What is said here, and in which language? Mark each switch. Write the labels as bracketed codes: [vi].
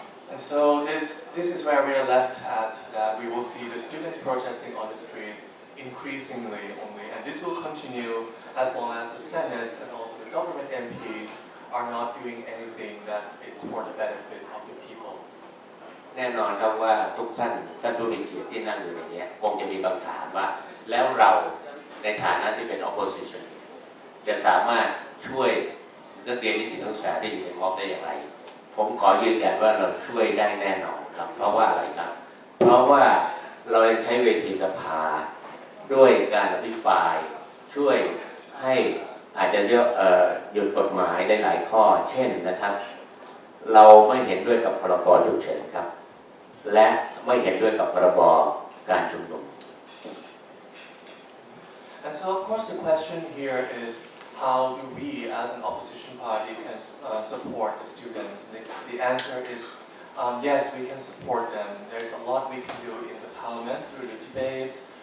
[en] And so this is where we are left at, that we will see the students protesting on the street increasingly only, and this will continue as long as the Senate and also the government MPs are not doing anything that is for the benefit of the people. [th] แน่นอนครับว่าทุกท่านผู้มีเกียรติที่นั่งอยู่ในนี้คงจะมีคำถามว่าแล้วเราในฐานะที่เป็น opposition จะสามารถช่วยนักเรียนนิสิตนักศึกษาที่อยู่ในม็อบได้อย่างไรผมขอยืนยันว่าเราช่วยได้แน่นอนครับเพราะว่าอะไรครับเพราะว่าเราใช้เวทีสภา ด้วยการอภิปรายช่วยให้อาจจะหยุดกฎหมายได้หลายข้อเช่นนะครับเราไม่เห็นด้วยกับพรบฉุกเฉินครับและไม่เห็นด้วยกับพรบการชุมนุม [en] And so of course the question here is how do we as an opposition party can support the students? The answer is yes, we can support them. There's a lot we can do in the parliament through the debates.